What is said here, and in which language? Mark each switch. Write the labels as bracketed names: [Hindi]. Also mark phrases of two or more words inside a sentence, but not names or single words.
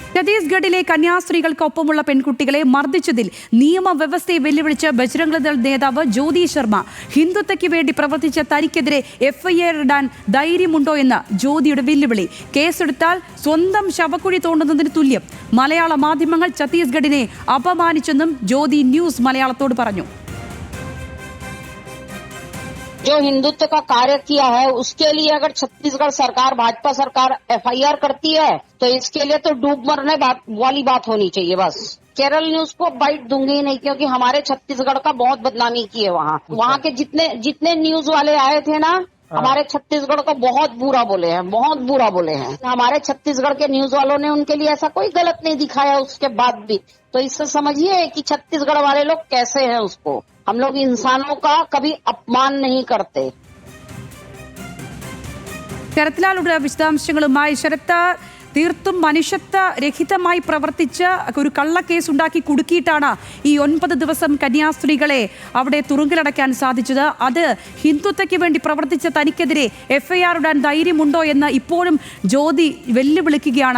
[Malayalam] ഛത്തീസ്ഗഡിലെ കന്യാസ്ത്രീകൾക്കൊപ്പമുള്ള പെൺകുട്ടികളെ മർദ്ദിച്ചതിൽ നിയമവ്യവസ്ഥയെ വെല്ലുവിളിച്ച് ബജ്രംഗ് ദൾ നേതാവ് ജ്യോതി ശർമ്മ ഹിന്ദുത്വയ്ക്ക് വേണ്ടി പ്രവർത്തിച്ച തനിക്കെതിരെ എഫ്ഐആർ ഇടാൻ ധൈര്യമുണ്ടോ എന്ന ജ്യോതിയുടെ വെല്ലുവിളി. കേസെടുത്താൽ സ്വന്തം ശവക്കുഴി തോണ്ടുന്നതിന് തുല്യം. മലയാള മാധ്യമങ്ങൾ ഛത്തീസ്ഗഡിനെ അപമാനിച്ചെന്നും ജ്യോതി ന്യൂസ് മലയാളത്തോട് പറഞ്ഞു. [Hindi] जो हिंदुत्व का कार्य किया है उसके लिए अगर छत्तीसगढ़ सरकार, भाजपा सरकार एफआईआर करती है तो इसके लिए तो डूब मरने वाली बात होनी चाहिए. बस केरल न्यूज को बाइट दूंगी ही नहीं, क्योंकि हमारे छत्तीसगढ़ का बहुत बदनामी की है. वहाँ के जितने न्यूज वाले आए थे ना, हमारे छत्तीसगढ़ को बहुत बुरा बोले हैं, बहुत बुरा बोले हैं. हमारे छत्तीसगढ़ के न्यूज वालों ने उनके लिए ऐसा कोई गलत नहीं दिखाया उसके बाद भी. तो इससे समझिए कि छत्तीसगढ़ वाले लोग कैसे हैं. उसको हम लोग इंसानों का कभी अपमान नहीं करते. [Malayalam] ശരത്ലാലുടെ വിശദാംശങ്ങളുമായി. ശരത്ത്, തീർത്തും മനുഷ്യത്വ രഹിതമായി പ്രവർത്തിച്ച് ഒരു കള്ളക്കേസ് ഉണ്ടാക്കി കുടുക്കിയിട്ടാണ് ഈ 9 ദിവസം കന്യാസ്ത്രീകളെ അവിടെ തുറുങ്കിലടയ്ക്കാൻ സാധിച്ചത്. അത് ഹിന്ദുത്വയ്ക്ക് വേണ്ടി പ്രവർത്തിച്ച തനിക്കെതിരെ എഫ്ഐആർ ഇടാൻ ധൈര്യമുണ്ടോ എന്ന് ഇപ്പോഴും ജ്യോതി വെല്ലുവിളിക്കുകയാണ്.